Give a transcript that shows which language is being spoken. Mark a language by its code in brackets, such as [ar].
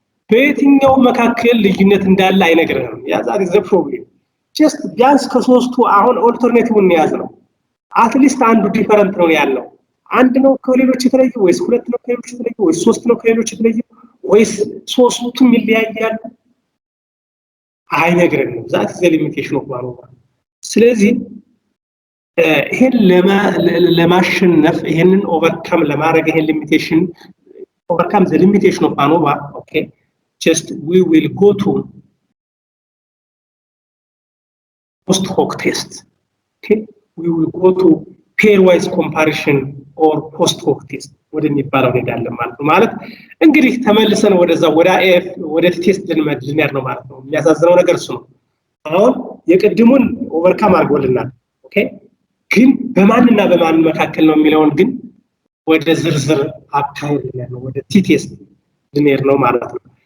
[am] በየትኛው መካከል ልዩነት እንዳለ አይነግረንም። ያ [en] ዛት ኢዝ ዘ ፕሮብሌም። [am] ጀስት ቢያንስ ከሶስቱ አሁን ኦልተርኔቲቭን ያዝ ነው። አትሊስት አንዱ ዲፈረንት ነው ያለው። አንድ ነው ከሌሎች የተለየ ወይስ ሁለት ነው ከሌሎች የተለየ ወይስ ሶስት ነው ከሌሎች የተለየ ወይስ ሶስቱም ይለያያሉ? አይነግረንም። [en] ዛት ዘ ሊሚቴሽን ኦፍ አኖቫ። [am] ስለዚህ ይሄን ለማሸነፍ ይሄንን ኦቨርካም ለማድረግ ይሄን ሊሚቴሽን [en] overcome the limitation of ANOVA, okay, just we will go to post hoc test. Okay, we will go to pairwise comparison or post hoc test [am] ወደሚባለው እንሄዳለን ማለት እንግዲህ ተመልሰን ወደዛ ወደ ቴስት ልንሄድ ነው ማለት ነው። የሚያሳዝነው ነገር እሱ ነው። አሁን የቅድሙን ኦቨርካም አድርጎልናል። ኦኬ ግን በማንና በማን መካከል ነው የሚለውን ግን ወደ ዝርዝር አካሄድ ነው ወደ ቴስት ልንሄድ ነው ማለት ነው።